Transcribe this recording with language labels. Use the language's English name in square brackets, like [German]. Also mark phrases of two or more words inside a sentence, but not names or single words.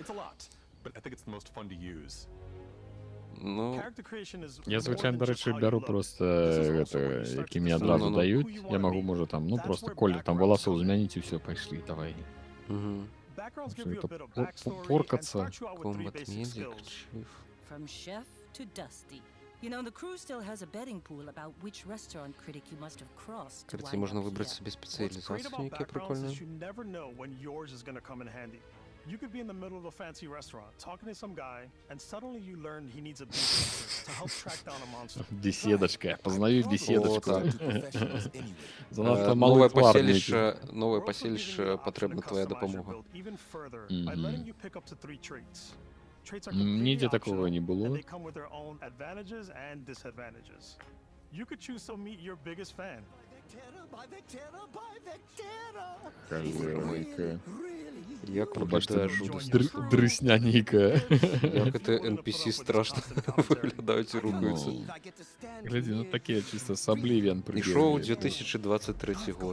[Belarusian] Ну, я звычайна, дарэчы, бяру просто гэта, які мне адразу даюць. Я магу, можа, там, ну, просто колер там валасоў змяніць і ўсё, пайшлі, давай. Поркацца. [English] Combat Medic, Chief. From chef to dusty. You know, the crew still has a betting pool about which restaurant critic you must have crossed to [Belarusian] Карці, [English] wind [Belarusian] можна [English] up [Belarusian] выбраць [English] here. [Belarusian] сабе спецыялізацыю, якія прикольныя. [English] You never know when yours is going to come in handy. You could be in the middle of a fancy restaurant talking to some guy, and suddenly you learn he needs a beef monster to help track down a monster. [Russian] Беседочка. Познаю беседочку. Занадто [Belarusian] Новае малый твар нейкі. паселішча, новае паселішча, патрэбна твая дапамога. [English] Even further by letting you pick up to 3 traits. Traits are [Belarusian] Нідзе [English] completely [Russian] такого не [English] optional, [Belarusian] было. [English] and they come with their own advantages and disadvantages. You could choose to meet your biggest fan. [Belarusian] Калерненька. Як Пробачте, выглядае жудасць. дрысняненька. Як гэта NPC страшна выглядаюць і рухаюцца. Глядзі, ну такія [Russian] чисто с [Belarusian] Обливион Ішоў 2023 год.